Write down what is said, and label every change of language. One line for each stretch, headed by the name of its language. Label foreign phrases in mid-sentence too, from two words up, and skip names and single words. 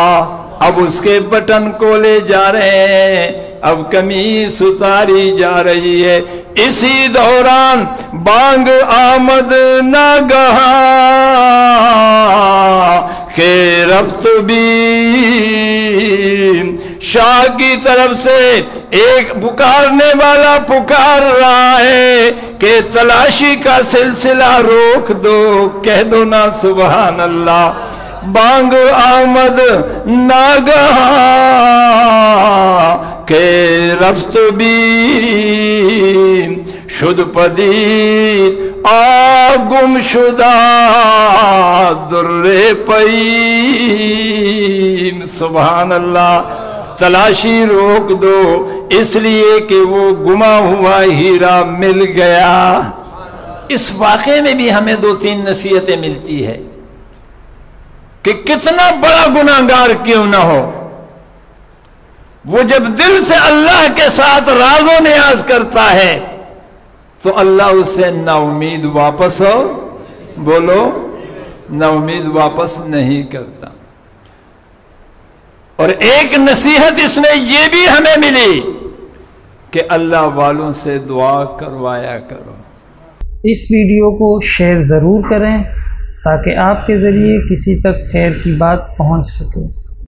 Urdu: اب اس کے بٹن کو لے جا رہے ہیں، اب قمیص اتاری جا رہی ہے، اسی دوران
Persian: بانگ آمد ناگہاں کہ رفت بیم،
Urdu: شاہ کی طرف سے ایک پکارنے والا پکار رہا ہے کہ تلاشی کا سلسلہ روک دو، کہہ دو نا
Arabic: سبحان اللہ۔
Persian: بانگ آمد ناگہاں کہ رفت بیم، شد پدید آگم شدہ در پیم،
Arabic: سبحان اللہ۔
Urdu: تلاشی روک دو اس لیے کہ وہ گما ہوا ہیرا مل گیا۔ اس واقعے میں بھی ہمیں 2-3 نصیحتیں ملتی ہے کہ کتنا بڑا گناہگار کیوں نہ ہو، وہ جب دل سے اللہ کے ساتھ راز و نیاز کرتا ہے تو اللہ اس سے نا امید واپس بولو، نا امید واپس نہیں کرتا. اور ایک نصیحت اس میں یہ بھی ہمیں ملی کہ اللہ والوں سے دعا کروایا کرو. اس ویڈیو کو شیئر ضرور کریں تاکہ آپ کے ذریعے کسی تک خیر کی بات پہنچ سکے.